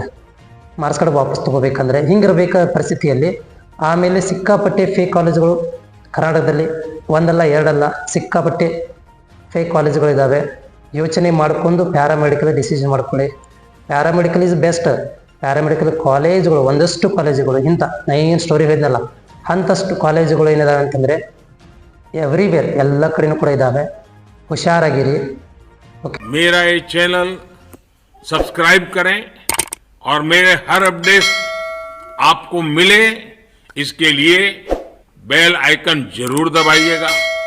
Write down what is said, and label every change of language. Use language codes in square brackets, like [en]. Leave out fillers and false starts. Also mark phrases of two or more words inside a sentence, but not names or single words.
[en] marks card [kn] ವಾಪಸ್ ತೊಗೋಬೇಕಂದ್ರೆ ಹಿಂಗಿರಬೇಕಾದ ಪರಿಸ್ಥಿತಿಯಲ್ಲಿ ಆಮೇಲೆ ಸಿಕ್ಕಾಪಟ್ಟೆ ಫೇಕ್ ಕಾಲೇಜುಗಳು ಕರ್ನಾಟಕದಲ್ಲಿ ಒಂದಲ್ಲ ಎರಡಲ್ಲ ಸಿಕ್ಕಾಪಟ್ಟೆ ಫೇಕ್ ಕಾಲೇಜುಗಳಿದ್ದಾವೆ. ಯೋಚನೆ ಮಾಡಿಕೊಂಡು [en] paramedical decision [kn] ಮಾಡ್ಕೊಳ್ಳಿ. [en] paramedical is best. [kn] ಪ್ಯಾರಾಮೆಡಿಕಲ್ ಕಾಲೇಜುಗಳು ಒಂದಷ್ಟು ಕಾಲೇಜುಗಳು ಇಂಥ ಏನು ಸ್ಟೋರಿ ಹೇಳಿದ್ನಲ್ಲ ಅಂಥಷ್ಟು ಕಾಲೇಜುಗಳು ಏನಿದಾವೆ ಅಂತಂದರೆ ಎವ್ರಿವೇರ್ ಎಲ್ಲ ಕಡೆನೂ ಕೂಡ ಇದ್ದಾವೆ. ಹುಷಾರಾಗಿರಿ. [hi] ओके, मेरा ये [en] channel subscribe [hi] करें और मेरे हर अपडेट आपको मिले, इसके लिए [en] bell icon [hi] जरूर दबाइएगा.